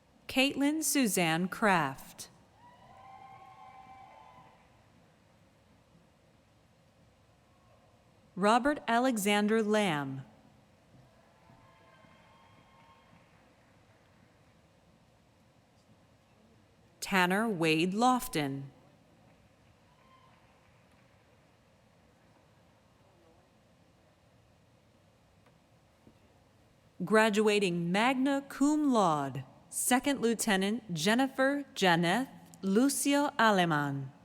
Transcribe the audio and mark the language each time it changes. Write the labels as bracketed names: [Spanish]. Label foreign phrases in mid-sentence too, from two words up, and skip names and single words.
[English] Caitlin Suzanne Kraft. Robert Alexander Lamb. Tanner Wade Lofton. Graduating [Latin] magna cum laude, [English] Second Lieutenant Jennifer Janeth Lucio Aleman.